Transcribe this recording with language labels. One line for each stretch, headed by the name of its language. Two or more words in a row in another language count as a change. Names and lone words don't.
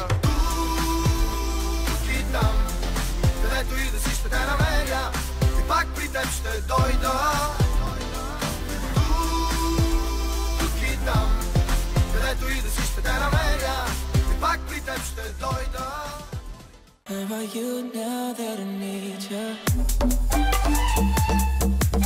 Bulgarian: Тук и там, където и да си ще те намеря и пак при теб ще дойда. Тук и там, където и да си ще те намеря и пак при теб ще дойда.
English: Where are you now that I need you?